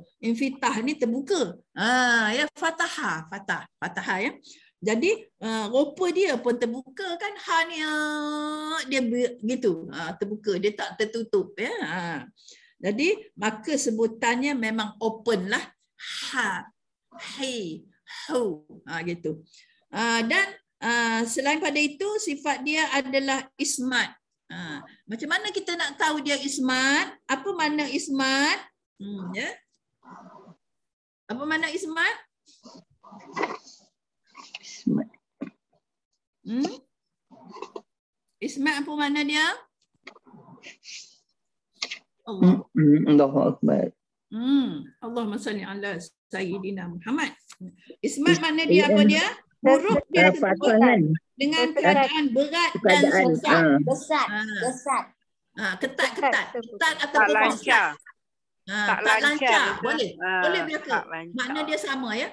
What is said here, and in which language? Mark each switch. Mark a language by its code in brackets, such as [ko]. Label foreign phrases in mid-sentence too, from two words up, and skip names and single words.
[ms] Infitah ni terbuka. Ya fatah ya. Jadi rupa dia pun terbuka kan, ha ni dia gitu. Terbuka, dia tak tertutup ya. Jadi maka sebutannya memang open lah. Ha, hi, hu, gitu. Dan selain pada itu sifat dia adalah ismat. Macam mana kita nak tahu dia ismat? Apa makna ismat? Ya. Apa makna ismat? Ismat. Ismat apa makna dia? Allah. [ar] الله أكبر. اللهم صل على سيدنا محمد. [ms] Ismat makna dia apa dia? Huruf dia dengan keadaan berat dan susah. Kesat. Ketat atau Tak lancar. tak lancar. Boleh belaka. Makna dia sama ya.